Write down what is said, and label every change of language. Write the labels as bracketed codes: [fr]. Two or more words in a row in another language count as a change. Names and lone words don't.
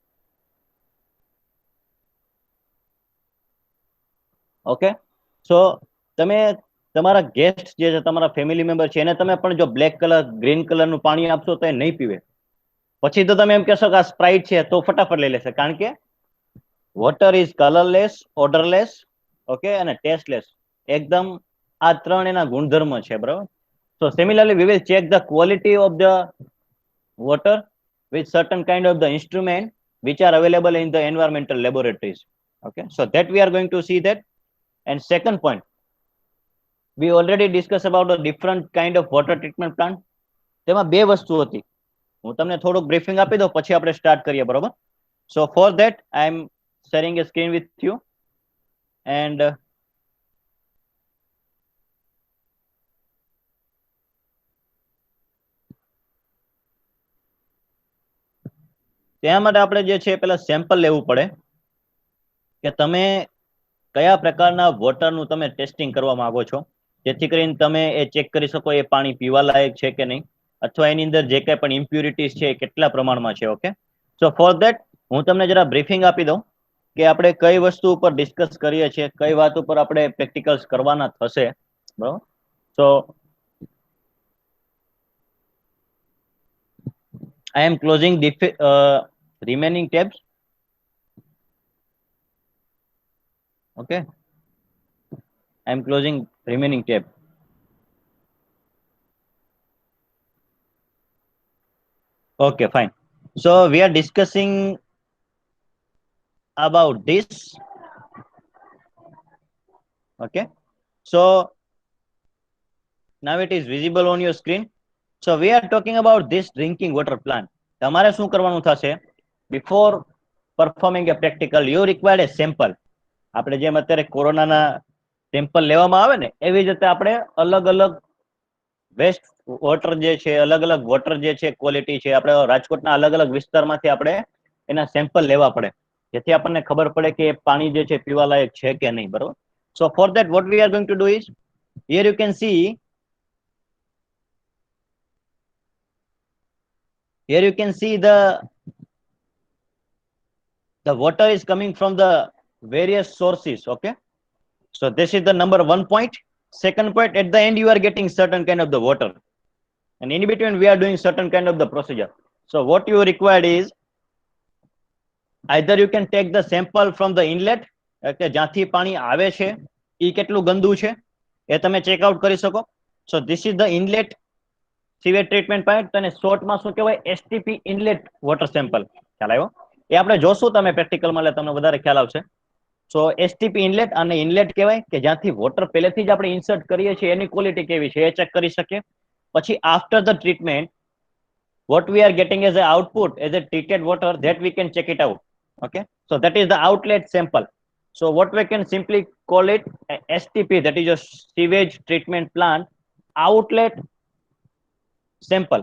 [gu] ઓકે, સો તમે તમારા ગેસ્ટ જે છે તમારા [en] family member [gu] છે એને તમે પણ જો [en] black color green colorનું [gu] પાણી આપશો તો એ નહીં પીવે. પછી તો તમે એમ કહેશો કે આ સ્પ્રાઇટ છે તો ફટાફટ લઈ લેશે, કારણ કે [en] water is colorless, odorless, okay, [gu] અને ટેસ્ટલેસ. એકદમ આ ત્રણ એના ગુણધર્મ છે બરાબર. [en] so similarly we will check the quality of the water with certain kind of the instrument which are available in the environmental laboratories. Okay, so that we are going to see that. And second point, we already discussed about the different kind of water treatment plant. [gu] તેમાં બે વસ્તુ હતી, હું તમને થોડુંક બ્રીફિંગ આપી દઉં પછી આપણે સ્ટાર્ટ કરીએ બરોબર. [en] so for that I am sharing a screen with you and [gu] ત્યાં માટે આપણે જે છે પેલા સેમ્પલ લેવું પડે કે તમે કયા પ્રકારના વોટરનું તમે ટેસ્ટિંગ કરવા માંગો છો, જેથી કરીને તમે એ ચેક કરી શકો એ પાણી પીવા લાયક છે કે નહીં, અથવા એની અંદર જે કંઈ પણ ઇમ્પ્યુરિટીઝ છે એ કેટલા પ્રમાણમાં છે. [en] okay, so for that [gu] હું તમને જરા બ્રીફિંગ આપી દઉં કે આપણે કઈ વસ્તુ ઉપર ડિસ્કસ કરીએ છીએ, કઈ વાત ઉપર આપણે પ્રેક્ટિકલ્સ કરવાના થશે બરાબર. [en] સો I am closing remaining tabs. Okay, I am closing remaining tab. Okay, fine. So we are discussing about this. Okay, so now it is visible on your screen. So we are talking about this drinking water plant. [gu] તમારે શું કરવાનું થશે? [en] Before performing a practical you require a sample. [gu] આપણે જેમ અત્યારે કોરોનાના સેમ્પલ લેવામાં આવે ને એવી જ રીતે આપણે અલગ અલગ [en] waste water [gu] જે છે, અલગ અલગ વોટર જે છે ક્વોલિટી છે, આપણે રાજકોટના અલગ અલગ વિસ્તારમાંથી આપણે એના સેમ્પલ લેવા પડે, જેથી આપણને ખબર પડે કે એ પાણી જે છે પીવા લાયક છે કે નહીં, બરોબર. [en] so for that what we are going to do is, here you can see, here you can see the water is coming from the various sources. Okay, so this is the number 1 point. Second point, at the end you are getting certain kind of the water, and in between we are doing certain kind of the procedure. So what you required is, either you can take the sample from the inlet, [gu] કે જ્યાંથી પાણી આવે છે એ કેટલું ગંદુ છે એ તમે [en] check out [gu] કરી શકો. [en] so this is the inlet sewage treatment plant, [gu] અને શોર્ટમાં શું કહેવાય, [en] STP inlet water sample. [gu] ખ્યાલ આવ્યો? એ આપણે જોશું તમે પ્રેક્ટિકલમાં, એટલે તમને વધારે ખ્યાલ આવશે. [en] so STP inlet, [gu] અને ઇનલેટ કહેવાય કે જ્યાંથી વોટર પહેલેથી જ આપણે ઇન્સર્ટ કરીએ છીએ એની ક્વોલિટી કેવી છે એ ચેક કરી શકીએ. [en] પછી after the treatment what we are getting as an output as a treated water, that we can check it out. Okay, so that is the outlet sample. So what we can simply call it STP, that is a sewage treatment plant outlet sample.